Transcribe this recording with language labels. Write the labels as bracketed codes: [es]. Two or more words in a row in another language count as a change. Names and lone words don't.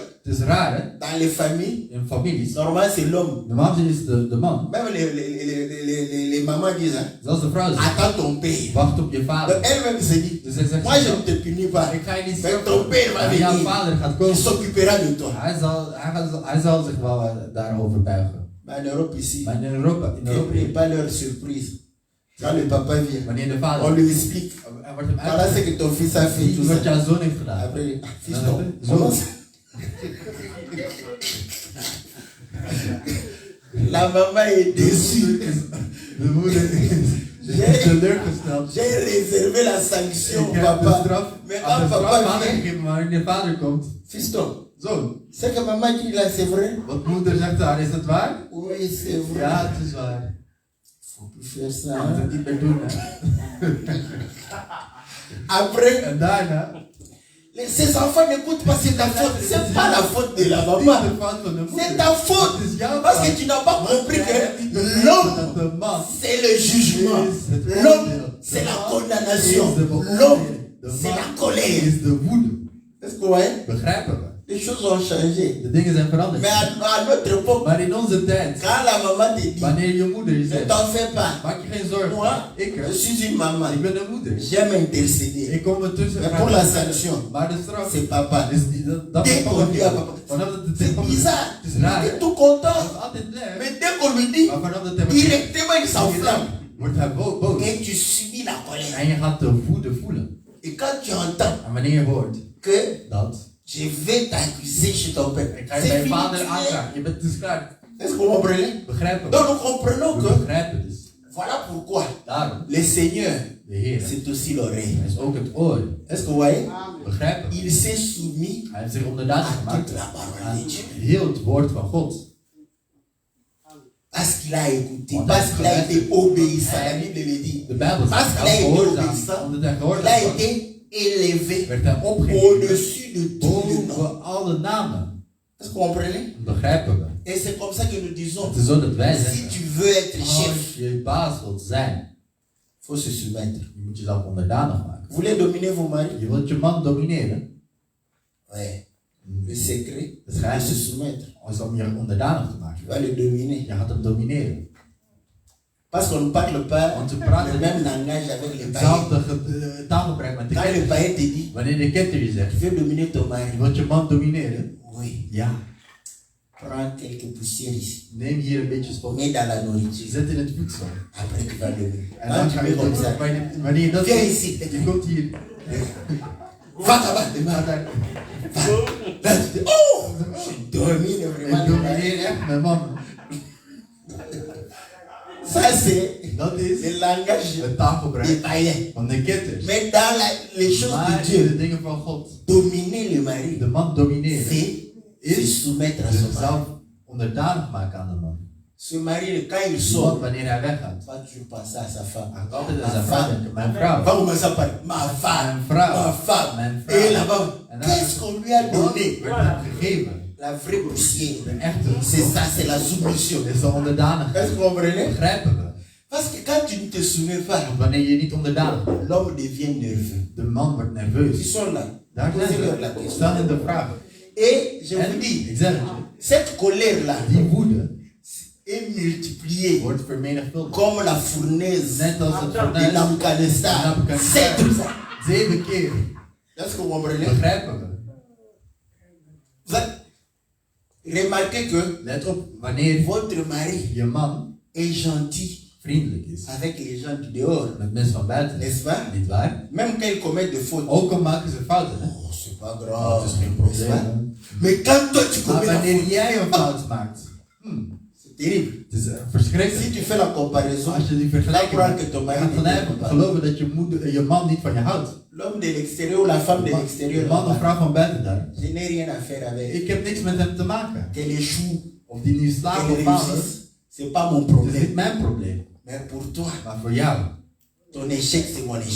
[nl] Het is raar, hè? [fr] Dans les familles, [en] In families. [fr] normalement c'est l'homme. [nl] Normaal is de man. [fr] Même les mamans disent, hein, [nl] Zelfs de vrouw zegt, [fr] attends ton père. [nl] wacht op je [fr] Donc [nl] vader. [fr] elle-même se dit, [nl] Dus hij zegt, [fr] moi je ne te punis pas. [nl] ik ga je niet [fr] Mais [nl] straffen. [fr] ton père va [nl] Maar jouw [fr] venir. [nl] vader gaat [fr] Il [nl] komen. [fr] s'occupera de toi. [nl] Hij zal zich wel daarover buigen. [fr] Mais en Europe ici, [nl] Maar in Europa [fr] n'est pas leur surprise. Quand le papa vient, [nl] wanneer de [fr] on [nl] vader, [fr] lui explique. [nl] er wordt hem [fr] Voilà ce [nl] uitgelegd [fr] que ton fils a fait. [nl] die [fr] Tout [nl] wat [fr] ça. [nl] jouw zoon heeft gedaan. [fr] Après, fils, Non, non. non, Comment non. ça? La maman est déçue. [nl] De moeder is teleurgesteld. [fr] J'ai réservé la sanction, [nl] Ik heb de [fr] papa. [nl] straf [fr] Mais [nl] aan de [fr] quand [nl] straf [fr] papa [nl] vader [fr] vient, [nl] gegeven, maar wanneer de vader komt, [fr] fiston, [nl] zoon. [fr] c'est que maman dit là, c'est vrai? [nl] Wat moeder zegt daar, is dat waar? [fr] Oui, c'est vrai. [nl] Ja, het is waar. [fr] Faut plus faire ça. [nl] Je moet [fr] Hein? [nl] het niet meer doen, hè. [fr] Après, [nl] En daarna, [fr] ces enfants n'écoutent pas, c'est ta faute. C'est pas la faute de la [nl] niet [fr] maman. [nl] de fout van de [fr] C'est [nl] moeder. [fr] ta faute. [nl] Het is jouw [fr] Parce que [nl] fout. [fr] tu n'as pas compris que l'homme, [nl] Dat de man [fr] c'est le jugement. [nl] is het [fr] L'homme, [nl] oordeel. [fr] c'est la [nl] Is [fr] condamnation. [nl] de [fr] L'homme, [nl] beoordeling. De [fr] c'est la [nl] man [fr] colère. [nl] is de woede. [fr] Est-ce que vous voyez? [nl] Begrijpen we? [fr] Les choses ont changé. [nl] De dingen zijn veranderd. [fr] Mais à notre époque, [nl] Maar in onze tijd, [fr] quand la maman te dit, [nl] wanneer je moeder je [fr] ne [nl] zegt, [fr] t'en fais pas. [nl] maak je geen zorgen. [fr] Moi, [nl] Ik, [fr] je suis une maman. [nl] ik ben een moeder. [fr] J'aime intercéder. [nl] Ik kom ertussen. [fr] Mais pour la sanction, [nl] Maar de straf [fr] c'est papa. [nl] is die, dat [fr] Dès [nl] is [fr] qu'on dit à papa, [nl] vanaf dat het [fr] c'est [nl] tegen [fr] bizarre. [nl] Het is raar. [fr] Il [nl] hè? [fr] est tout [nl] Hij [fr] content. [nl] is altijd blij. [fr] Mais dès qu'on lui dit, [nl] Maar vanaf dat hij [fr] directement il s'enflamme. [nl] wordt hij boos. [fr] Et tu subis la colère. [nl] En je gaat de woede voelen. [fr] Et quand tu entends [nl] En wanneer je hoort [fr] que [nl] dat, [fr] je vais t'accuser chez ton père, [nl] ik ga je [fr] c'est [nl] bij je [fr] fini. [nl] vader aanklagen. Je bent dus klaar. [fr] Est-ce que vous comprenez? [nl] Begrijpen [fr] Donc [nl] we? [fr] nous comprenons [nl] We [fr] que [nl] begrijpen dus. [fr] voilà pourquoi [nl] Daarom, [fr] le Seigneur, [nl] de Heer, [fr] c'est aussi l'oreille. [nl] hij is ook het oor. [fr] Est-ce que vous voyez? [nl] Begrijpen we? [fr] Il s'est soumis [nl] Hij heeft zich onderdanig [fr] à [nl] gemaakt [fr] toute la parole [nl] aan [fr] de Dieu. [nl] heel het woord van God. [fr] Parce qu'il a écouté, [nl] Want [fr] parce [nl] hij [fr] qu'il a [nl] heeft [fr] été obéissant. La [nl] Hij- [fr] Bible le dit. [nl] De Bijbel [fr] Parce [nl] zegt, [fr] qu'il a [nl] hij [fr] été [nl] gehoorzaam. [fr] obéissant, [nl] Omdat hij [fr] il a [nl] gehoorzaam was, [fr] été élevé [nl] werd hij opgeheven [fr] au-dessus de tout le nom. [nl] boven alle namen. [fr] Est-ce que vous comprenez? [nl] Begrijpen we? [fr] Et c'est comme ça que nous disons, [nl] Het is zo dat wij [fr] si [nl] zeggen, [fr] tu veux être [nl] als [fr] chef, [nl] je baas wilt zijn, [fr] il faut se soumettre. [nl] je moet jezelf onderdanig maken. [fr] Vous voulez dominer vos maris? [nl] Je wilt je man domineren. [fr] Ouais. Le secret, [nl] Het [fr] c'est de [nl] geheim [fr] se [nl] is [fr] soumettre. [nl] om je onderdanig te [fr] Tu [nl] maken. [fr] vas le dominer. [nl] Je gaat hem domineren. [fr] Parce qu'on ne parle pas [nl] Want we praten [fr] le [nl] niet [fr] même langage avec les païens. [nl] hetzelfde taalgebruik met de [fr] Quand le [nl] ketter. [fr] païen te dit, [nl] Wanneer de ketter je [fr] tu [nl] zegt, [fr] veux dominer ton [nl] je [fr] mari. [nl] wilt je man domineren. [fr] Oui. [nl] Ja. [fr] Prends quelques poussières ici. [nl] Neem hier een beetje stof. [fr] Mets dans la nourriture. [nl] Zet in het voedsel. [fr] Après, tu vas lever. [nl] En [fr] Quand [nl] dan [fr] tu [nl] ga [fr] mets [nl] je [fr] comme ça, [nl] wanneer je dat [fr] viens [nl] doet, [fr] ici. [nl] je komt hier. [fr] Va là-bas, démarre. Va. Là, tu dis, oh, je domine [nl] Ik [fr] vraiment. [nl] domineer echt mijn man. [fr] Ça, c'est [nl] Dat is [fr] le langage [nl] het [fr] des [nl] taalgebruik [fr] païens. [nl] van de ketters. [fr] Mais dans les choses [nl] Maar [fr] de [nl] in de [fr] Dieu, [nl] dingen van God. [fr] dominer le mari, [nl] De man domineren [fr] c'est se soumettre à son mari. [nl] zichzelf onderdanig maken aan de man. [fr] Ce mari, quand il [nl] De man [fr] sort, [nl] wanneer hij weggaat. [fr] va toujours penser à sa femme. [nl] Hij gaat altijd aan [fr] Ma [nl] zijn vrouw [fr] femme. [nl] denken. Mijn vrouw. [fr] Va commencer à parler. Ma femme. [nl] Mijn vrouw. [fr] Ma femme. [nl] Mijn vrouw. [fr] Et là-bas, [nl] En dan- [fr] qu'est-ce qu'on lui a donné? [nl] werd hem gegeven. [fr] La vraie poussière. [nl] De echte. [fr] C'est ça, c'est la soumission. [nl] Is de onderdanigheid. [fr] Est-ce que vous comprenez? [nl] Begrijpen we? [fr] Parce que quand tu ne te soumets pas, [nl] Want wanneer je niet onderdanig bent, [fr] l'homme devient nerveux. [nl] de man wordt [fr] Ils [nl] nerveus. [fr] sont là. [nl] Daar zijn [fr] Posez-leur la [nl] we. [fr] question. [nl] Stel hen de vraag. [fr] Et je [nl] En [fr] vous dis, [nl] ik zeg het je, [fr] cette colère-là [nl] die woede [fr] est multipliée [nl] wordt vermenigvuldigd. [fr] comme la fournaise [nl] Net als het [fr] de [nl] fornuis [fr] Nabucodonosor. [nl] van [fr] C'est tout ça. [nl] 7 keer. [fr] Est-ce que vous comprenez? [nl] Begrijpen we? [fr] Vous avez remarqué que [nl] Let op, wanneer [fr] votre mari [nl] je man [fr] est gentil [nl] vriendelijk is [fr] avec les gens du dehors, [nl] met mensen van buiten, [fr] n'est-ce pas? [nl] niet waar? [fr] Même quand il commet des fautes. [nl] Ook al maken ze fouten, hè? [fr] Oh, c'est pas [nl] Oh, [fr] grave, [nl] het is geen [fr] n'est-ce pas? [nl] probleem. [fr] Mais quand toi tu [nl] Maar [fr] commets la [nl] wanneer [fr] faute, [nl] jij een fout maakt, [fr] c'est terrible. [nl] het is [fr] Si [nl] verschrikkelijk. [fr] tu fais la comparaison, [nl] Als je die [fr] tu [nl] vergelijking [fr] crois [nl] maakt, [fr] que ton [nl] je [fr] mari [nl] gaat [fr] ne t'aime [nl] gelijk [fr] pas. [nl] geloven dat je man niet van je houdt. [fr] L'homme de l'extérieur ou la femme de [nl] De [fr] l'extérieur, [nl] man of vrouw van buiten daar. [fr] je n'ai rien à faire avec. [nl] Ik heb niks met hem te maken. [fr] Qu'elle échoue, [nl] Of die nu slaagt [fr] qu'elle [nl] of faalt, [fr] réussisse, c'est pas mon [nl] het is [fr] problème. [nl] niet mijn probleem. [fr] Mais pour toi, [nl] Maar voor jou, [fr] ton échec, c'est mon échec.